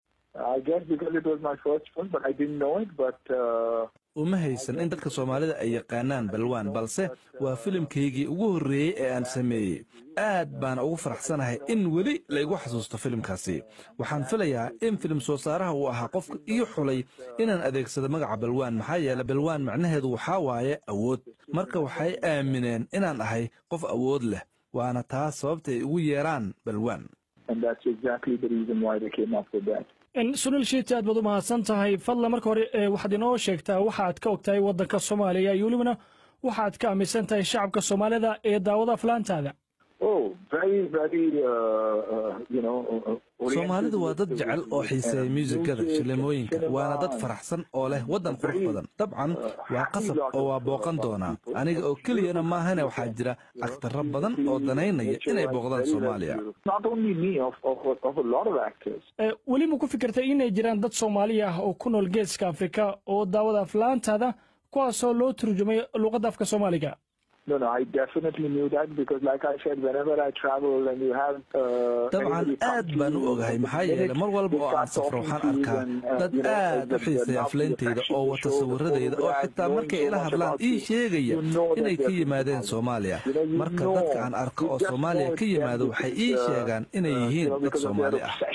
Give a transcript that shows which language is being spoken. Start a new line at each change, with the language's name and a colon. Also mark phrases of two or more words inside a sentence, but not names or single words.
English: I guess because it was my first film, but I didn't know it. But
Somali: uma haysan in dadka Soomaalida ay yaqaanaan balwaan, balse waa filimkaygii ugu horreeyay ee aan sameeyay. aad baan ugu faraxsanahay in weli la igu xasuusto filimkaasi. waxaan filayaa in filim soo saaraha uu ahaa qofka ii xulay inaan adeegsado magaca balwaan, maxaa yeelay balwaan macnaheedu waxaa waaye awood. marka waxay aamineen inaan ahay qof awood leh, waana taas sababta ay ugu yeeraan balwaan.
English: And that's exactly the reason why they came up with that.
Somali: Sunil Sheti, aad baad u mahadsan tahay. Fadlan marka hore waxaad inoo sheegtaa waxa aad ka ogtahay waddanka Soomaaliya iyo welibana waxa aad ka aaminsan tahay shacabka Soomaalida ee daawada aflaantaada. Soomaalidu waa dad jecel oo xiiseeya muusikada, filimooyinka, waana dad faraxsan oo leh waddan qurux badan. dabcan waa qasab oo waa booqan doonaa. aniga oo keliyana maahane waxaa jira aktaro badan oo danaynaya inay booqdaan Soomaaliya. weli ma ku fikirtay inay jiraan dad Soomaali ah oo ku nool Geeska Afrika oo daawada aflaantaada kuwaasoo loo turjumay luqadda afka Soomaaliga?
English: No, I definitely knew that because, like I said, whenever I travel and you have.
Somali: طبعاً aad baan u ogahay maxaa yeelay mar walba oo aan safro waxaan arkaa dad aad u xiiseeya aflaantayda oo wata sawirradayda oo xitaa markay ila hadlaan ii sheegaya inay ka yimaadeen Soomaaliya. marka dadka aan arko oo Soomaaliya ka yimaado waxay ii sheegaan inay yihiin dad Soomaali ah.